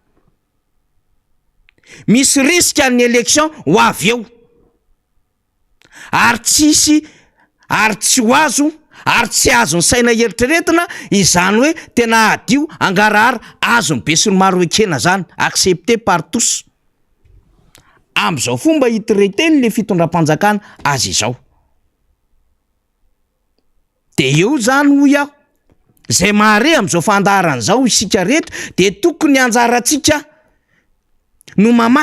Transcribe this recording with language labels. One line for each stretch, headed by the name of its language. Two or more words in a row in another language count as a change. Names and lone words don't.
Malagasy: Misy risika ny élection ho avy eo ary tsisy, ary tsy ho azo, ary tsy azo ny saina eritreretina izany hoe tena adio angarahara azo ny be sy ny maro ekena zany,
French: accepté par tous.
Malagasy: Am'izao fomba hitireteny le fitondram-panjakana azy izao. De eo zany ho iaho zay mahare am'izao fandaharan'izao isika rehetra, de tokony anjaratsika no mamantatra